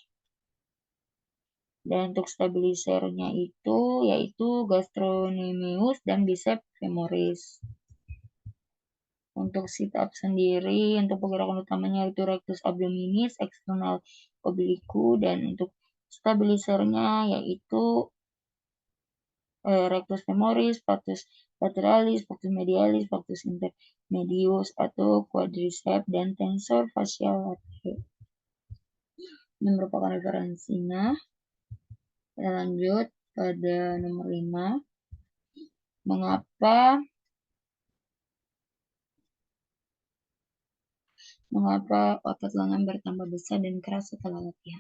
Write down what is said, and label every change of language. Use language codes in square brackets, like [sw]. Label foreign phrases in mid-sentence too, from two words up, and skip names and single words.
[id] Dan untuk stabilisernya itu yaitu gastrocnemius dan [la] biceps femoris. [id] Untuk [en] sit up [id] sendiri, untuk pergerakan utamanya itu [la] rectus abdominis, [en] external oblique, [id] dan untuk stabilisernya yaitu [la] rectus femoris, factus lateralis, factus medialis, factus intermedius [id] atau quadriceps dan [la] tensor fascial latae. [id] Ini merupakan referensinya. Kita lanjut pada nomor 5. Mengapa otot lengan bertambah besar dan keras setelah latihan?